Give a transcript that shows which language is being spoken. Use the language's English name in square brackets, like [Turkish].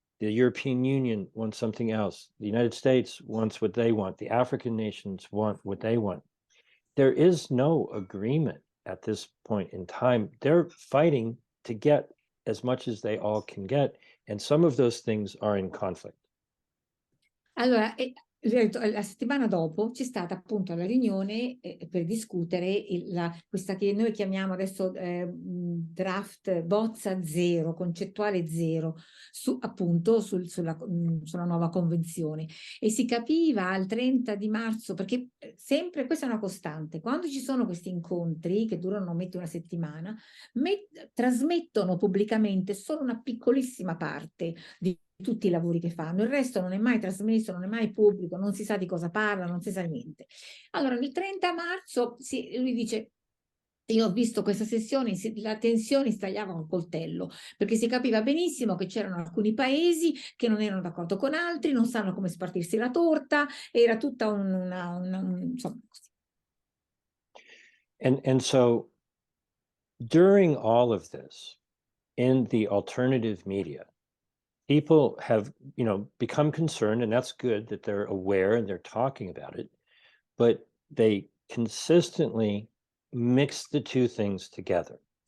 [English] The European Union wants something else. The United States wants what they want. The African nations want what they want. There is no agreement at this point in time. They're fighting to get as much as they all can get, and some of those things are in conflict. [Italian] Allora, la settimana dopo c'è stata appunto la riunione per discutere questa che noi chiamiamo adesso draft bozza zero, concettuale zero, appunto sulla nuova convenzione. E si capiva al 30 di marzo, perché sempre questa è una costante, quando ci sono questi incontri che durano una settimana, trasmettono pubblicamente solo una piccolissima parte di tutti i lavori che fanno, il resto non è mai trasmesso, non è mai pubblico, non si sa di cosa parla, non si sa niente. Allora, il 30 marzo lui dice: io ho visto questa sessione, la tensione stagliava un coltello, perché si capiva benissimo che c'erano alcuni paesi che non erano d'accordo con altri, non sanno come spartirsi la torta, era tutta insomma. [English] And so during all of this, in the alternative media, people have, become concerned, and that's good that they're aware and they're talking about it, but they consistently mix the two things together.